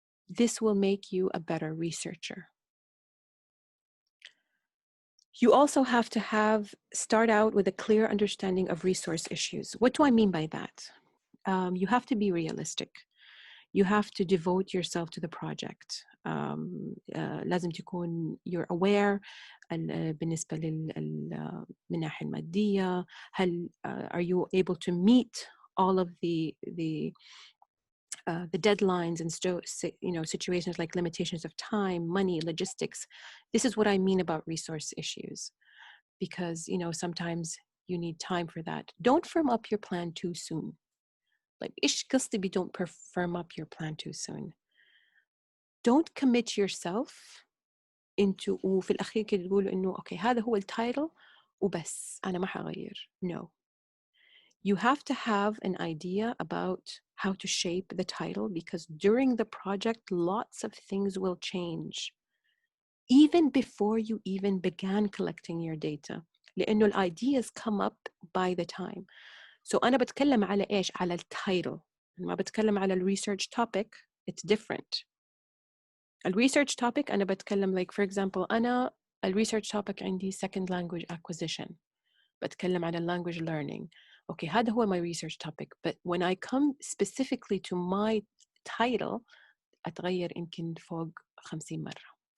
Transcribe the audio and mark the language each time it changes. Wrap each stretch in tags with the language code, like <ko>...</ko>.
<en>This will make you a better researcher. You also have to start out with a clear understanding of resource issues. What do I mean by that? You have to be realistic. You have to devote yourself to the project.</en> <ar>لازم تكون</ar> <en>you're aware</en> <ar>بالنسبة للمناحة المادية. هل</ar> <en>are you able to meet all of the deadlines and situations like limitations of time, money, logistics. This is what I mean about resource issues, because sometimes you need time for that. Don't firm up your plan too soon. Like</en> <ar>إيش قصدي</ar> <en>don't firm up your plan too soon. Don't commit yourself into</en> <ar>وفي الأخير كده تقولوا إنه أوكي هذا هو التايتل وبس أنا ما حغير.</ar> <en>No. You have to have an idea about how to shape the title, because during the project, lots of things will change. Even before you even began collecting your data.</en> <ar>لأنه</ar> <en>ideas come up by the time. So</en> <ar>أنا بتكلم على إيش؟ على التايتل. ما بتكلم على</ar> <en>research topic, it's different. research topic</en> <ar>أنا بتكلم</ar> <en>like for example أنا research topic</en> <ar>عندي</ar> <en>second language acquisition.</en> <ar>بتكلم على</ar> <en>language learning. Okay,</en> <ar>هذا هو</ar> <en>my research topic. But when I come specifically to my title,</en> <ar>أتغير يمكن فوق 50 مرة.</ar>